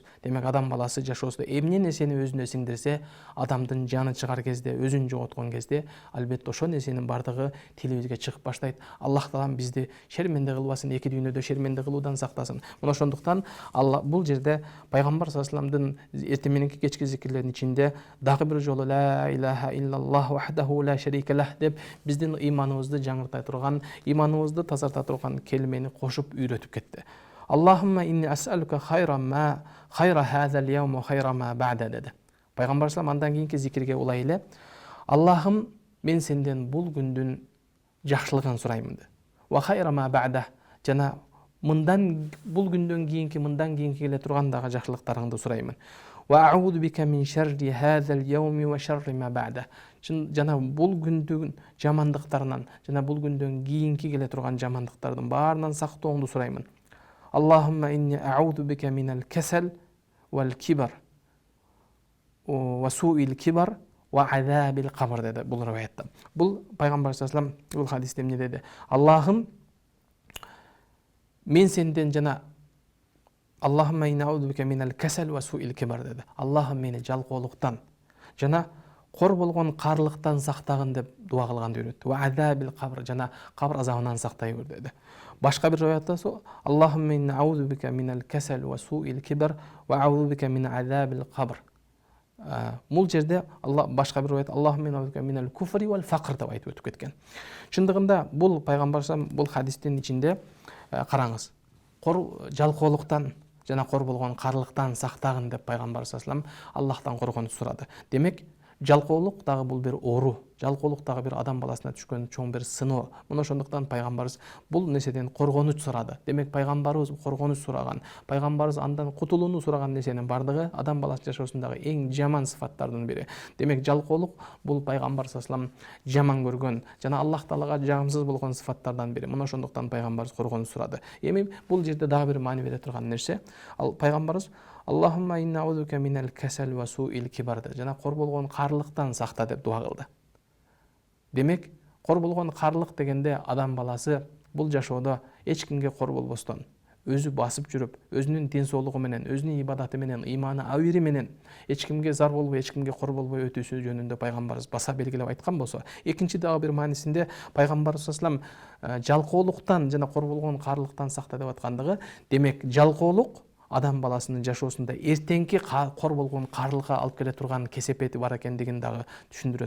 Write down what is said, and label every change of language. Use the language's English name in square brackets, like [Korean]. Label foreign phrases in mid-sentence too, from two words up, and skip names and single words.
[Kyrgyz] Демек адам баласы жашоосунда эмне нерсени өзүнө сиңдирсе, адамдын жаны чыгар кезде, өзүн жоготкон кезде, албетте ошол нерсенин бардыгы тилибизге чыгып баштайт. Аллах таалам бизди шерменде кылбасын, эки дүйнөдө шерменде кылуудан сактасын. Мына ошондуктан Алла бул жерде пайгамбар [Arabic] صلى الله عليه [Kyrgyz] вассаламдын эртең мененки кечки зикирлеринин ичинде дагы бир жолу [Arabic] لا إله إلا الله وحده لا شريك له [Kyrgyz] деп биздин иманыбызды жаңырта турган, иманыбызды тазарта турган келмени кошуп үйрөтүп кетти. [Arabic] اللهم إني أسألك خير هذا اليوم وخير ما بعده деди. [Kyrgyz] Пайгамбар салам андан кийинки зикирге улай эле Аллахым, мен сенден бул күндүн жакшылыгын сураймын деди. [Arabic] وخير ما بعده, [Kyrgyz] жана мындан бул күндөн кийинки мындан кийинки келе турган дагы жакшылыктарыңды сураймын. [Arabic] وأعوذ بك من شر هذا اليوم وشر ما بعده. [Kyrgyz] Жана бул күндүн жамандыктарынан, жана бул күндөн кийинки келе турган жамандыктардын баарынан сактооңду сураймын. [Arabic] اللهم إني أعوذ بك من الكسل والكبر وسوء الكبر وعذاب القبر [Kyrgyz] деди бул риваятта. Бул пайгамбар [Arabic] صلى الله عليه وسلم [Kyrgyz] бул хадисте эмне деди? Аллахым, мен сенден жана [Arabic] اللهم إني أعوذ بك من الكسل وسوء الكبر деди. [Kyrgyz] Аллахым, мени жалкоолуктан жана кор болгон карлыктан сактагын деп дуа кылганды үйрөттү. [Arabic] وعذاب القبر, [Kyrgyz] жана кабр азабынан сактай бер деди. Башка бир риwayatта со [Arabic] اللهم إني أعوذ بك من الكسل وسوء الكبر وأعوذ بك من عذاب القبر. [Kyrgyz] Бул жерде башка бир риwayat [Arabic] اللهم إني أعوذ بك من الكفر والفقر [Kyrgyz] деп айтып өтүп кеткен. Чындыгында бул пайгамбар бул хадистин ичинде караңыз. Жалкоолуктан жана кор болгон карлыктан сактагын деп пайгамбар [Arabic] صلى الله عليه وسلم [Kyrgyz] Аллахтан коргонуп сурады. Демек жалкоолук дагы бул бир оору, жалкоолук дагы бир адам баласына түшкөн чоң бир сыноо. Мына ошондуктан пайгамбарыбыз бул нерседен коргонуч сурады. Демек пайгамбарыбыз коргонуч сураган, пайгамбарыбыз андан кутулууну сураган нерсенин бардыгы адам баласы жашоосундагы эң жаман сыфаттардын бири. Демек жалкоолук бул пайгамбар [Arabic] صلى الله عليه وسلم [Kyrgyz] жаман көргөн жана Аллах таалага жагымсыз болгон сыфаттардан бири. Мына ошондуктан пайгамбарыбыз коргонуч сурады. Эми бул жерде дагы бир маани бере турган нерсе, ал пайгамбарыбыз [Arabic] اللهم إنا أعوذ بك من الكسل وسوء الكبر [Kyrgyz] жана кор болгон карлыктан сакта деп дуа кылды. Демек, кор болгон карлык дегенде адам баласы бул жашоодо эч кимге кор болбостон, өзү басып жүрүп, өзүнүн ден соолугу менен, өзүнүн ибадаты менен, иманы абири менен эч кимге зар болбой, эч кимге кор болбой өтүүсү жөнүндө пайгамбарыбыз баса белгилеп айткан болсо, экинчи дагы бир маанисинде пайгамбарыбыз [Arabic] صلى الله عليه وسلم [Kyrgyz] жалкоолуктан жана кор болгон карлыктан сакта деп аткандыгы, демек жалкоолук адам баласынын жашоосунда эртеңки кор болгон карлыкка алып келе турган кесепети бар экендигин дагы түшүндүрөт.